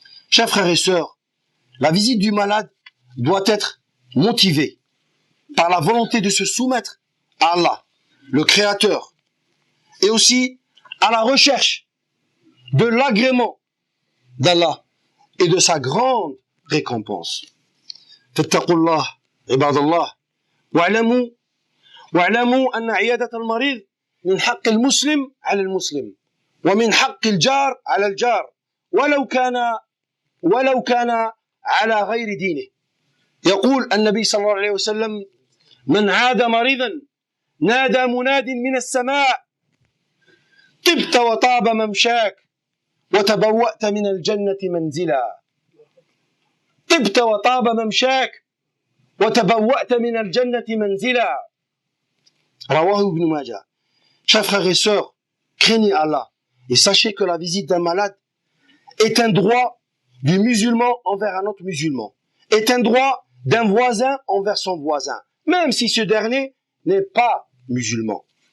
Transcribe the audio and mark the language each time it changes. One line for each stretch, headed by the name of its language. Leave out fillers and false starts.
French: Chers frères et sœurs, la visite du malade doit être motivée par la volonté de se soumettre à Allah, le Créateur, et aussi à la recherche de l'agrément d'Allah et de sa grande récompense.
Arabic: فاتقوا الله عباد الله واعلموا أن عيادة المريض من حق المسلم على المسلم ومن حق الجار على الجار ولو كان على غير دينه. يقول النبي صلى الله عليه وسلم: من عاد مريضا نادى مناد من السماء طبت وطاب ممشاك وتبوأت من الجنة منزلا. طبت وطاب ممشاك وتبوأت من الجنة منزلا. رواه ابن ماجه.
French: Chers frères et sœurs, craignez Allah et sachez que la visite d'un malade est un droit du musulman envers un autre musulman, est un droit d'un voisin envers son voisin, même si ce dernier n'est pas musulman.